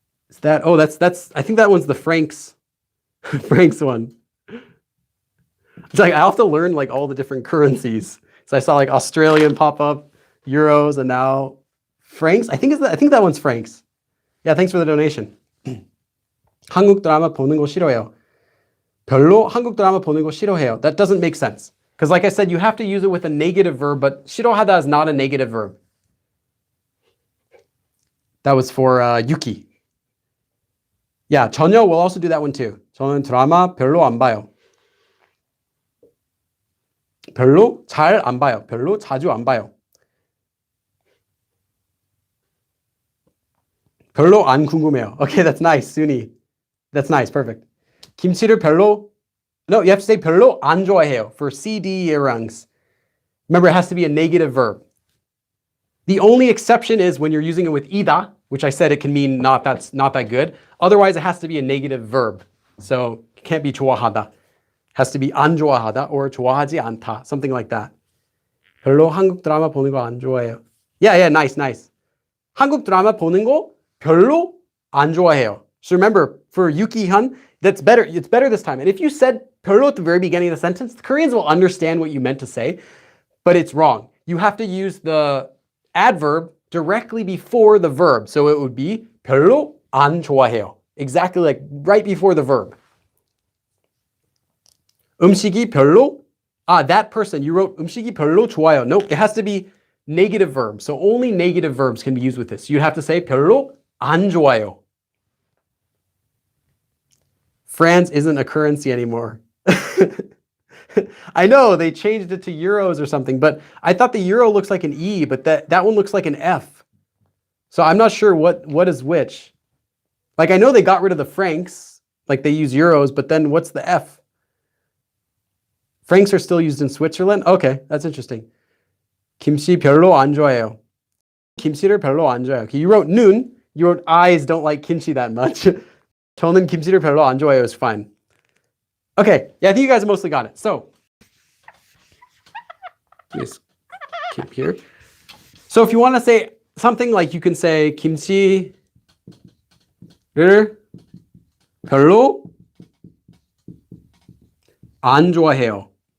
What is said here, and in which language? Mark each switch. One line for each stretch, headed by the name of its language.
English: Is that, oh, that's, I think that one's the Frank's one. It's like, I have to learn like all the different currencies. So I saw like Australian pop up, euros, and now Francs. I think that one's Francs. Yeah, thanks for the donation.
Korean: 한국 드라마 보는 거 싫어해요. 별로 한국 드라마 보는 거 싫어해요.
English: That doesn't make sense. Because like I said, you have to use it with a negative verb, but 싫어하다 is not a negative verb. That was for Yuki. Yeah, 전혀 will also do that one too.
Korean: 저는 드라마 별로 안 봐요. 별로 잘 안 봐요. 별로 자주 안 봐요. 별로 안 궁금해요.
English: Okay, that's nice, Suni. That's nice, perfect.
Korean: 김치를 별로,
English: no, you have to say
Korean: 별로 안 좋아해요
English: for CDrangs. Remember, it has to be a negative verb. The only exception is when you're using it with ida, which I said it can mean not that good. Otherwise, it has to be a negative verb. So it can't be 좋아하다. It has to be
Korean: 안 좋아하다
English: or
Korean: 좋아하지 않다,
English: something like that.
Korean: 별로 한국 드라마 보는 거 안 좋아해요.
English: Yeah, nice.
Korean: 한국 드라마 보는 거 별로 안 좋아해요.
English: So remember, for Yuki Hyun, that's better. It's better this time. And if you said 별로 at the very beginning of the sentence, the Koreans will understand what you meant to say, but it's wrong. You have to use the adverb directly before the verb. So it would be
Korean: 별로 안 좋아해요.
English: Exactly like right before the verb.
Korean: 음식이 별로,
English: that person, you wrote
Korean: 음식이 별로 좋아요.
English: Nope, it has to be negative verbs. So only negative verbs can be used with this. You have to say
Korean: 별로 안 좋아요.
English: France isn't a currency anymore. I know they changed it to euros or something, but I thought the euro looks like an E, but that one looks like an F. So I'm not sure what is which. Like I know they got rid of the francs, like they use euros, but then what's the F? Francs are still used in Switzerland? Okay, that's interesting.
Korean: 김치 별로 안 좋아해요. 김치를 별로 안 좋아해요.
English: Okay, you wrote 눈, you wrote eyes don't like kimchi that much.
Korean: 저는 김치를 별로 안 좋아해요
English: is fine. Okay, yeah, I think you guys mostly got it. So, just keep here. So if you want to say something like you can say
Korean: 김치를 별로 안 좋아해요.